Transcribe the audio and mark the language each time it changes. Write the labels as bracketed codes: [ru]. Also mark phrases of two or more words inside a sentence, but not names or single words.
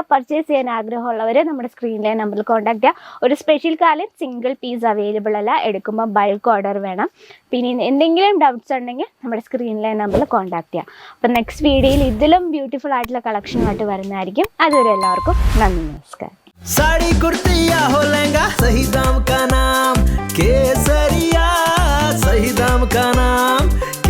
[ml] പർച്ചേസ് ചെയ്യാൻ ആഗ്രഹമുള്ളവർ നമ്മുടെ സ്ക്രീനിലെ നമ്പറിൽ കോൺടാക്ട് ചെയ്യുക. ഒരു സ്പെഷ്യൽ കാലം [en] single piece available [ml] അല്ല, എടുക്കുമ്പോൾ [en] bulk order [ml] വേണം. പിന്നെ എന്തെങ്കിലും ഡൗട്ട്സ് ഉണ്ടെങ്കിൽ നമ്മുടെ സ്ക്രീനിലെ നമ്പറിൽ കോൺടാക്ട് ചെയ്യാം. അപ്പം നെക്സ്റ്റ് വീഡിയോയിൽ ഇതിലും ബ്യൂട്ടിഫുൾ ആയിട്ടുള്ള കളക്ഷനുമായിട്ട് വരുന്നതായിരിക്കും. അതുവരെ എല്ലാവർക്കും നന്ദി, നമസ്കാരം. [hi] साड़ी कुर्ती या हो लहंगा, सही दाम का नाम केसरिया, सही दाम का नाम